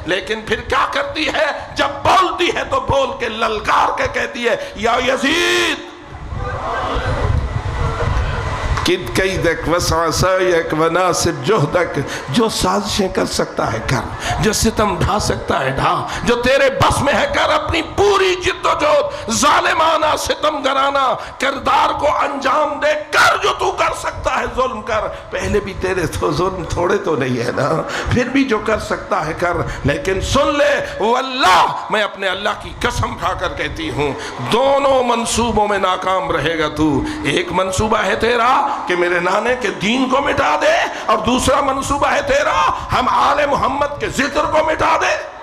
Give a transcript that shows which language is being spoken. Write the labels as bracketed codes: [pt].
[ur] لیکن پھر کیا کرتی ہے, جب بولتی ہے تو بول کے للکار کے کہتی ہے [ar] یا یزید کد کیدک وسع سعیک وناسب جہدک. [ur] جو سازشیں کر سکتا ہے کر, جو ستم ڈھا سکتا ہے ڈھا, جو تیرے بس میں ہے کر. اپنی پوری جد و جہد, ظالمانہ ستم گرانہ کردار کو انجام دے کر. جو تو کر سکتا ہے ظلم کر. پہلے بھی تیرے تو ظلم تھوڑے تو نہیں ہے نا, پھر بھی جو کر سکتا ہے کر. لیکن سن لے واللہ, میں اپنے اللہ کی قسم کھا کر کہتی ہوں, دونوں منصوبوں میں ناکام رہے گا تو. ایک منصوبہ ہے تیرا کہ میرے نانے کے دین کو مٹا دے, اور دوسرا منصوبہ ہے تیرا ہم آل محمد کے ذکر کو مٹا دے.